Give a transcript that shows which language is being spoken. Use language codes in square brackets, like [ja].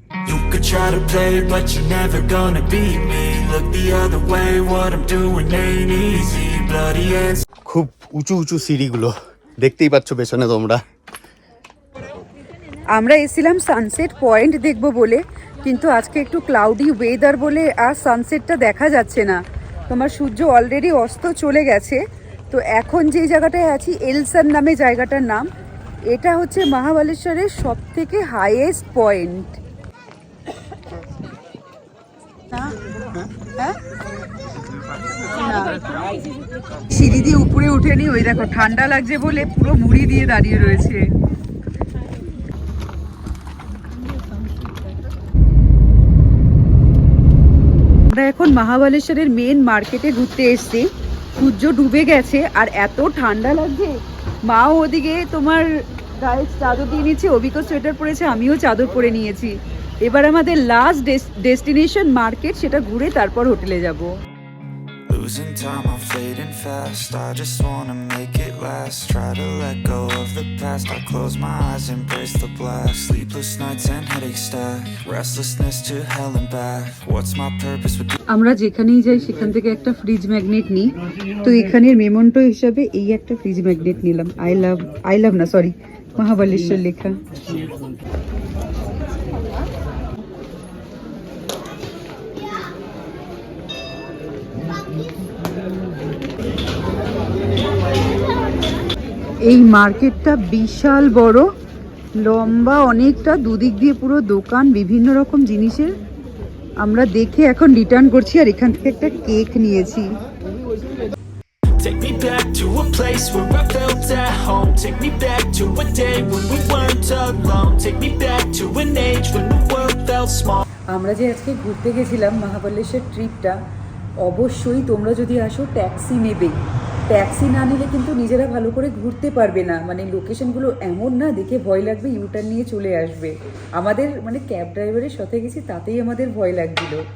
[en] You could try to play, but you're never gonna beat me. Look the other way, what I'm doing ain't easy. Bloody hands. [bn] খুব উঁচু উঁচু সিঁড়িগুলো দেখতেই পাচ্ছ পেছনে তোমরা। আমরা এসেছিলাম সানসেট পয়েন্ট দেখবো বলে, কিন্তু আজকে একটু ক্লাউডি ওয়েদার বলে আর সানসেটটা দেখা যাচ্ছে না। তোমার সূর্য অলরেডি অস্ত চলে গেছে। তো এখন যে জায়গাটায় আছি, এলসান নামে জায়গাটার নাম, এটা হচ্ছে মহাবালেশ্বরের সবথেকে হাইয়েস্ট পয়েন্ট। সিঁড়ি দিয়ে উপরে উঠেনি, ওই দেখো ঠান্ডা লাগছে বলে পুরো মুড়ি দিয়ে দাঁড়িয়ে রয়েছে। আমরা এখন মহাবালেশ্বরের মেন মার্কেটে ঘুরতে এসেছি। সূর্য ডুবে গেছে আর এত ঠান্ডা লাগছে। মাও ওদিকে তোমার গায়ে চাদর দিয়ে নিচ্ছে, অবিকো সোয়েটার পরেছে, আমিও চাদর পরে নিয়েছি। এবার আমাদের লাস্ট ডেস্টিনেশন মার্কেট, সেটা ঘুরে তারপর হোটেলে যাব। [en] Losing time, I'm fading fast. I just wanna make it last. Try to let go of the past. I close my eyes, embrace the blast. Sleepless nights and headaches stack. Restlessness to hell and back. What's my purpose with [bn] আমরা যেখানেই যাই সেখান থেকে একটা fridge magnet নিই। তো এখানের memento হিসাবে এই একটা ফ্রিজ ম্যাগনেট নিলাম, [en] I love [bn] না সরি মহাবালেশ্বর লেখা। এই মার্কেটটা বিশাল বড়, লম্বা অনেকটা, দুদিক দিয়ে পুরো দোকান, বিভিন্ন রকম জিনিসের। আমরা দেখে এখন রিটার্ন করছি, আর এখান থেকে একটা কেক নিয়েছি। [en] Take me back to a place where I felt at home. Take me back to a day when we weren't alone. Take me back to an age when the world felt small. [bn] আমরা যে আজকে ঘুরতে গেছিলাম মহাবলেশ্বর ট্রিপটা, অবশ্যই তোমরা যদি আসো ট্যাক্সি নেবেই। ট্যাক্সি না নিলে কিন্তু নিজেরা ভালো করে ঘুরতে পারবে না, মানে লোকেশনগুলো এমন না দেখে ভয় লাগবে, ইউটার্ন নিয়ে চলে আসবে। আমাদের মানে ক্যাব ড্রাইভারের সাথে গেছি, তাতেই আমাদের ভয় লাগছিল।